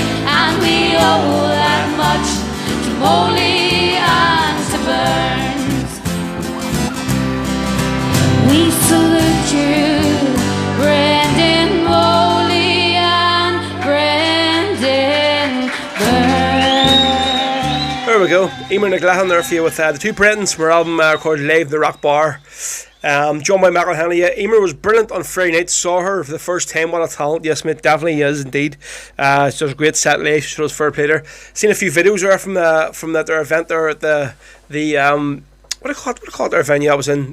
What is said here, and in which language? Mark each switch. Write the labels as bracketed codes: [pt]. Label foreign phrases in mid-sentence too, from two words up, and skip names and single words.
[en] And we owe that much to Molly and to Burns. We salute you, Brendan, Molly and Brendan Burns. There we go. Emer McGlahan there for you with the Two Brentons from our album recorded live in the Rock Bar. Joined by McElhenney. Emer was brilliant on Friday night. Saw her for the first time. What a talent. Yes, mate, definitely is indeed. She does a great set lay. She shows fair play there. Seen a few videos there from their event there at the what do you call it their venue I was in?